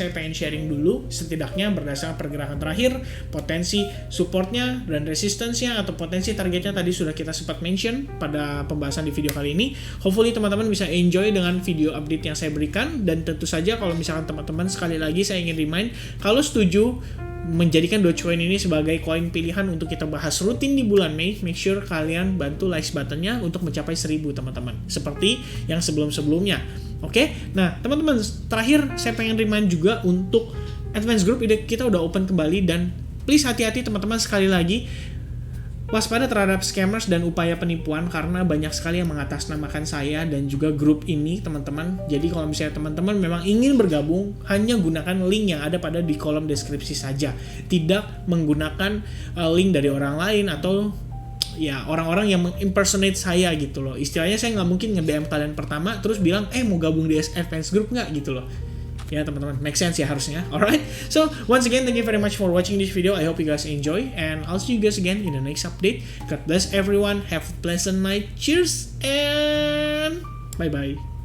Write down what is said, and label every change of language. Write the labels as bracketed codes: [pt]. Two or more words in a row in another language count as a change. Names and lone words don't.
[id] Saya pengen sharing dulu setidaknya berdasarkan pergerakan terakhir, potensi supportnya dan resistance-nya atau potensi targetnya tadi sudah kita sempat mention pada pembahasan di video kali ini. Hopefully teman-teman bisa enjoy dengan video update yang saya berikan, dan tentu saja kalau misalkan teman-teman sekali lagi saya ingin remind, kalau setuju menjadikan Dogecoin ini sebagai koin pilihan untuk kita bahas rutin di bulan Mei, [en] make sure [id] kalian bantu [en] like buttonnya [id] untuk mencapai 1000 teman-teman, seperti yang sebelum-sebelumnya. Oke, nah teman-teman terakhir saya pengen remind juga untuk Advance Group kita udah open kembali, dan please hati-hati teman-teman, sekali lagi waspada terhadap scammers dan upaya penipuan karena banyak sekali yang mengatasnamakan saya dan juga grup ini teman-teman. Jadi kalau misalnya teman-teman memang ingin bergabung, hanya gunakan link yang ada pada di kolom deskripsi saja, tidak menggunakan link dari orang lain atau ya orang-orang yang mengimpersonate saya gitu loh. Istilahnya saya nggak mungkin nge-DM kalian pertama terus bilang mau gabung di Advance Group nggak gitu loh. Ya teman-teman, [en] make sense [id] ya harusnya. [en] Alright, so once again thank you very much for watching this video. I hope you guys enjoy, and I'll see you guys again in the next update. God bless everyone, have a pleasant night, cheers, and bye bye.